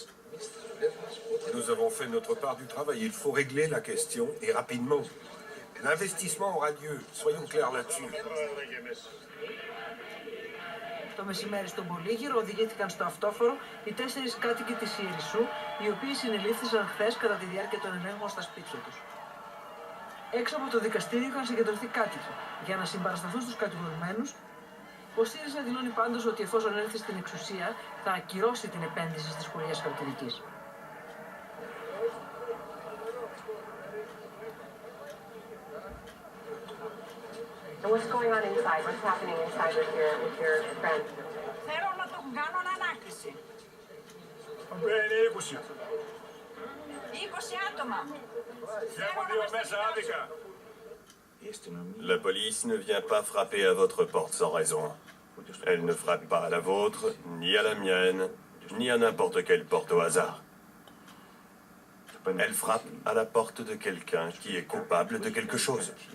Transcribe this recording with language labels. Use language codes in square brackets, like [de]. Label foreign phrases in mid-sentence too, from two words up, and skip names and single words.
[fr] Nous avons fait notre part du travail. Il faut régler la question et rapidement. L'investissement aura lieu. Soyons clairs là-dessus. [el] Το μεσημέρι στον Πολύγυρο οδηγήθηκαν στο αυτόφορο οι 4 κάτοικοι της Ιερισσού, οι οποίοι συνελήφθησαν χθες κατά τη διάρκεια των ελέγχων στα σπίτια τους. Έξω από το δικαστήριο είχαν συγκεντρωθεί κάτοικοι για να συμπαρασταθούν στους κατηγορουμένους. Ο ΣΥΡΙΖΑ δηλώνει πάντως ότι εφόσον έρθει στην εξουσία θα ακυρώσει την επένδυση στις σκουριές Χαλκιδικής. [en] And what's going on inside? What's happening inside with your friend? [el] Θέλω να το κάνω ανάκριση. Μπαίνει 20. 20 άτομα. [fr] La police ne vient pas frapper à votre porte sans raison. Elle ne frappe pas à la vôtre, ni à la mienne, ni à n'importe quelle porte au hasard. Elle frappe à la porte de quelqu'un qui est coupable de quelque chose.